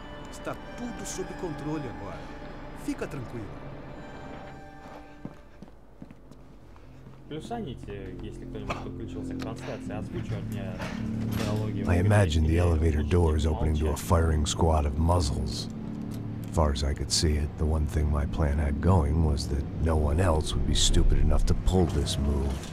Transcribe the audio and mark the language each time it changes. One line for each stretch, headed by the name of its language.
Portuguese: Está tudo sob controle agora. Fica tranquilo.
Russian: Плюсаните, если кто-нибудь подключился к трансляции, озвучивать мне диалоги.
English: I imagined the elevator doors opening to a firing squad of muzzles. As far as I could see it, the one thing my plan had going was that no one else would be stupid enough to pull this move.